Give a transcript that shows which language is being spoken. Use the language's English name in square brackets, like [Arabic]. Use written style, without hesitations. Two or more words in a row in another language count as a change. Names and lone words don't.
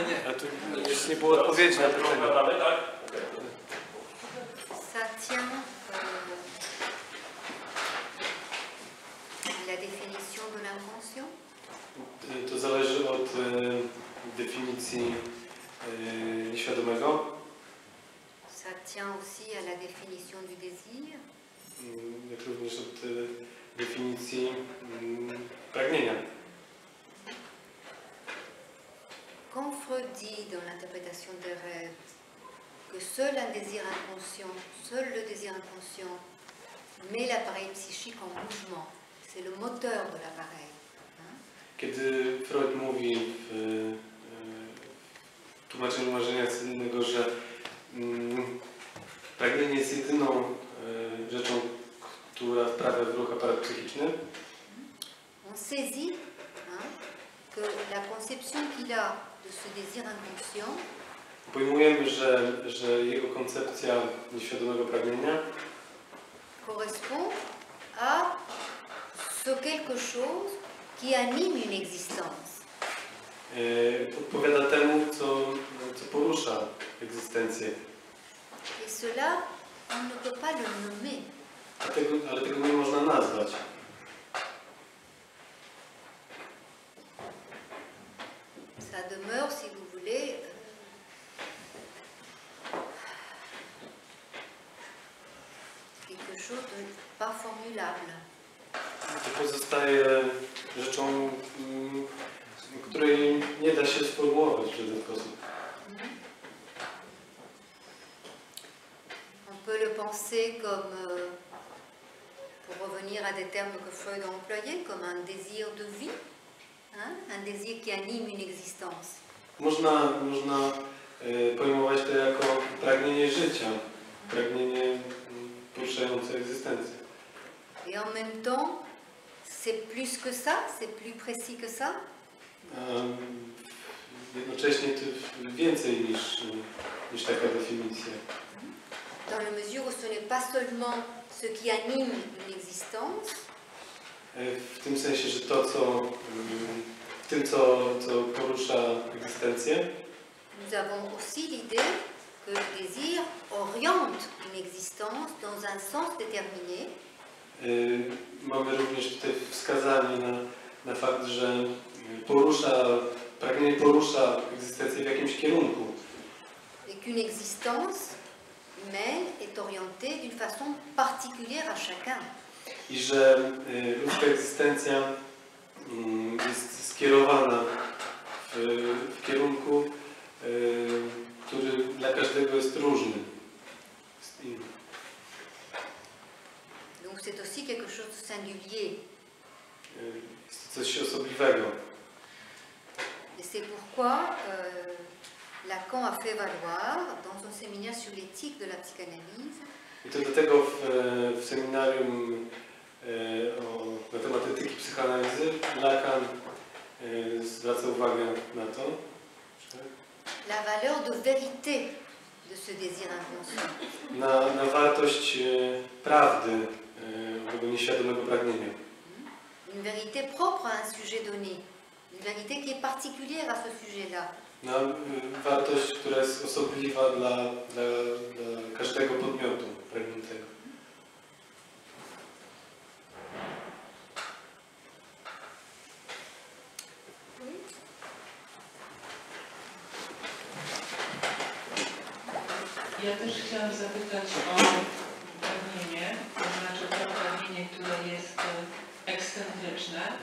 [Polish] A tu jeszcze nie było odpowiedzi na pytanie. [French] Ça tient la définition de l'inconscient. [Polish] To zależy od definicji nieświadomego, [French] Ça tient aussi à la définition du désir. [Polish] jak również od definicji pragnienia. [French] Quand Freud dit dans l'interprétation des rêves que seul un désir inconscient, seul le désir inconscient met l'appareil psychique en mouvement, c'est le moteur de l'appareil. [Polish] Kiedy Freud mówi w tłumaczeniu marzenia sennego, że pragnienie jest jedyną rzeczą, która wprawia w ruch aparat psychiczny, [French] On saisit que la conception qu'il a de ce désir inconscient [Polish] pojmujemy, że jego koncepcja nieświadomego pragnienia [French] correspond à ce quelque chose qui anime une existence. [Polish] odpowiada temu, co porusza egzystencję. [French] Et cela, on ne peut pas le nommer. [Polish] Ale tego nie można nazwać. [French] Ça demeure, si vous voulez, quelque chose de pas formulable. [Polish] To pozostaje rzeczą, której nie da się sformułować w żaden sposób. [French] On peut le penser comme, pour revenir à des termes que Freud a employés, comme un désir de vie, un désir qui anime une existence. [Polish] Można pojmować to jako pragnienie życia, pragnienie poruszające egzystencję. [French] Et en même temps, c'est plus que ça, c'est plus précis que ça. [Polish] Jednocześnie to więcej niż taka definicja. [French] Dans la mesure où ce n'est pas seulement ce qui anime une existence, [Polish] W tym sensie, że to, co porusza egzystencję, [French] nous avons aussi l'idée que le désir oriente une existence dans un sens déterminé. [Polish] Mamy również tutaj wskazanie na fakt, że porusza pragnienie porusza egzystencję w jakimś kierunku. [French] Et qu'une existence humaine est orientée d'une façon particulière à chacun. [Polish] I że ludzka egzystencja jest skierowana w kierunku, który dla każdego jest różny. [French] Donc c'est aussi quelque chose de singulier. [Polish] Jest to coś osobliwego. [French] Et c'est pourquoi Lacan a fait valoir dans son séminaire sur l'éthique de la psychanalyse [Polish] I to dlatego w seminarium na temat etyki psychoanalizy Lacan zwraca uwagę na to, [French] la valeur de vérité de ce désir inconscient. [Polish] na wartość prawdy tego nieświadomego pragnienia. [French] Une vérité propre à un sujet donné, une vérité qui est particulière à ce sujet-là. [Polish] Na wartość, która jest osobliwa dla każdego podmiotu pragniętego. Ja też chciałam zapytać o pragnienie, to znaczy to pragnienie, które jest ekscentryczne.